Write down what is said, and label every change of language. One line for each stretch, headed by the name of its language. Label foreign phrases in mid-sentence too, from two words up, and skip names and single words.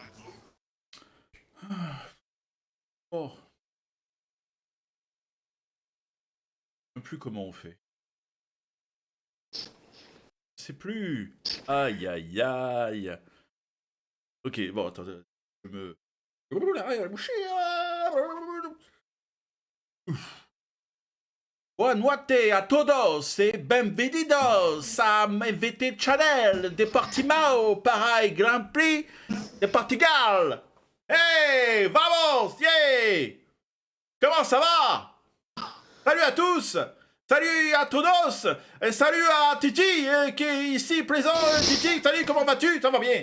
French: Oh, je sais plus comment on fait. Je sais plus. Aïe, aïe, aïe. Ok, bon, attends, je me...
Portuguese: Boa noite a todos e bem-vindos a MVT Channel de Portimao
Spanish: para el
Portuguese: Grand Prix de Portugal.
French: Hey, vamos, yeah! Comment ça va? Salut à tous! Salut à todos! Et salut à Titi qui est ici présent. Titi, salut, comment vas-tu? Ça va bien?